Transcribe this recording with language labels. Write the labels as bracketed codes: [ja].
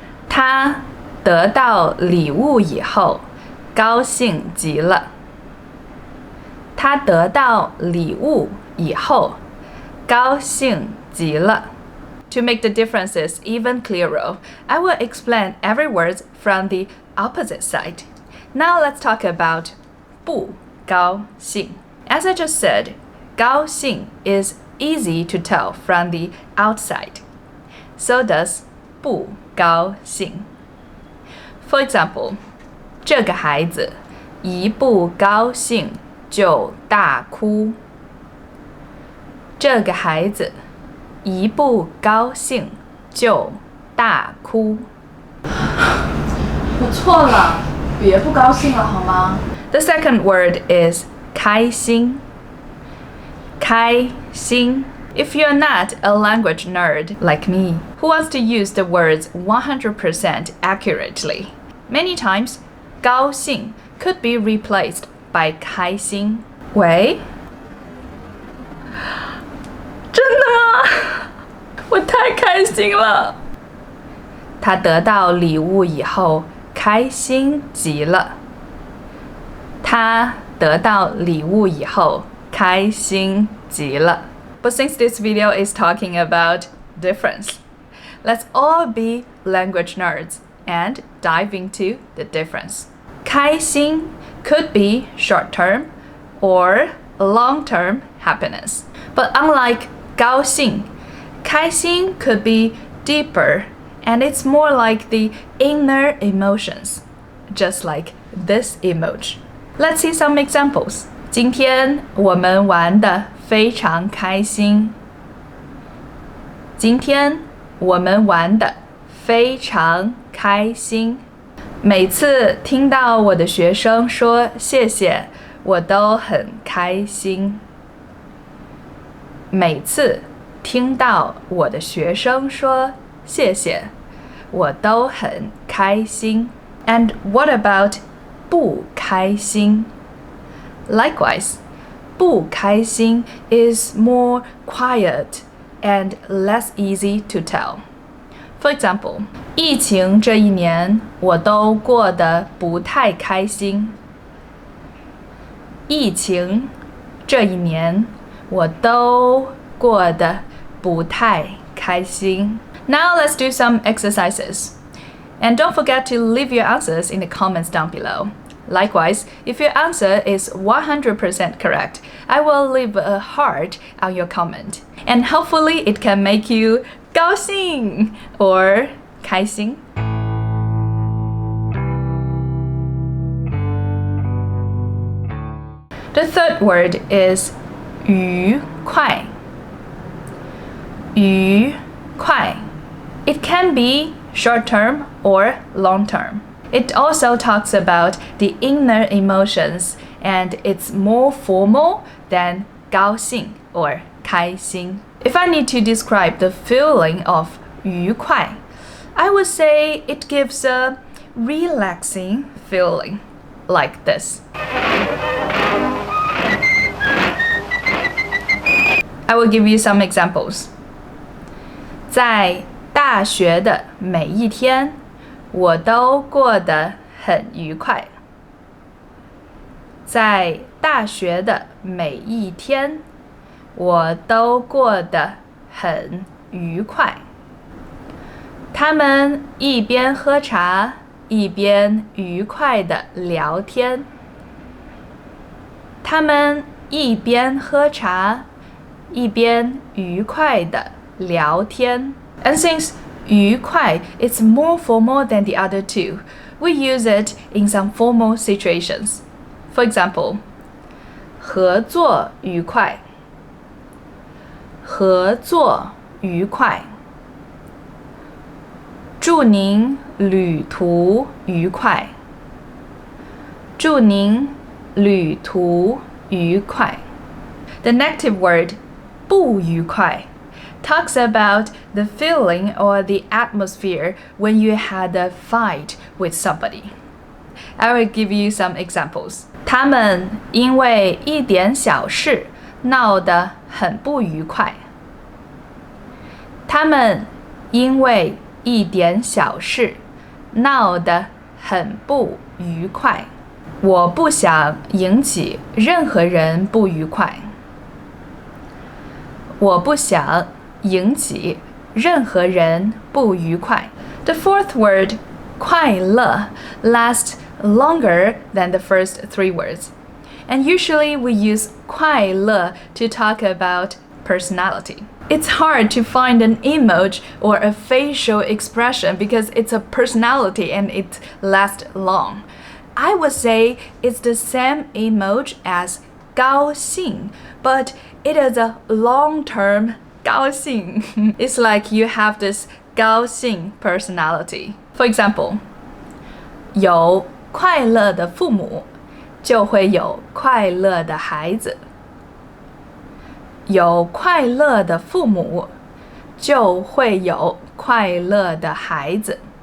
[zh] 他得到礼物以后，高兴极了。他得到礼物以后，高兴极了。 [en] To make the differences even clearer, I will explain every word from the opposite side. Now let's talk about 不高兴. As I just said, 高兴 is easy to tell from the outside. So does 不高兴. For example, [zh] 这个孩子一不高兴就大哭。这个孩子一不高兴就大哭。我错了，别不高兴了好吗？ [en] The second word is 开心。 [zh] 开心。 [en] If you're not a language nerd like me, who wants to use the words 100% accurately, many times 高兴 could be replaced by 开心。 [zh] 喂？真的吗？我太开心了。他得到礼物以后，开心极了。他得到礼物以后，开心极了。 [en] But since this video is talking about difference, let's all be language nerds and dive into the difference. 开心 could be short-term or long-term happiness. But unlike 高兴, 开心 could be deeper and it's more like the inner emotions, just like this emoji. Let's see some examples. [zh] 今天我们玩得非常开心。今天我们玩得非常开心。每次听到我的学生说谢谢，我都很开心。每次听到我的学生说谢谢，我都很开心。 [en] And what about 不开心？ Likewise, 不开心 is more quiet and less easy to tell. For example, [zh] 疫情这一年我都过得不太开心。疫情这一年我都过得不太开心。 [en] Now let's do some exercises. And don't forget to leave your answers in the comments down below. Likewise, if your answer is 100% correct, I will leave a heart on your comment. And hopefully it can make you 高兴 or 开心. The third word is 愉快. [zh] 愉快. [en] It can be short-term or long-term. It also talks about the inner emotions and it's more formal than 高兴 or 开心. If I need to describe the feeling of 愉快, I would say it gives a relaxing feeling like this. I will give you some examples. [zh] 在大学的每一天，我都过得很愉快。在大学的每一天，我都过得很愉快。他们一边喝茶，一边愉快地聊天。他们一边喝茶，一边愉快地聊天。 [en] And since 愉快 is more formal than the other two, we use it in some formal situations. For example, [zh] 合作愉快。合作愉快。祝您旅途愉快。祝您旅途愉快。 [en] The negative word 不愉快 talks about the feeling or the atmosphere when you had a fight with somebody. I will give you some examples. [zh] 他们因为一点小事闹得很不愉快。他们因为一点小事闹得很不愉快。我不想引起任何人不愉快。我不想引起任何人不愉快。 [en] The fourth word, 快乐, lasts longer than the first three words. And usually we use 快乐 to talk about personality. It's hard to find an emoji or a facial expression because it's a personality and it lasts long. I would say it's the same emoji as 高兴, but it is a long-term 高兴. It's like you have this 高兴 personality. For example, [zh] 有快乐的父母就会有快乐的孩子。有快乐的父母就会有快乐的孩子。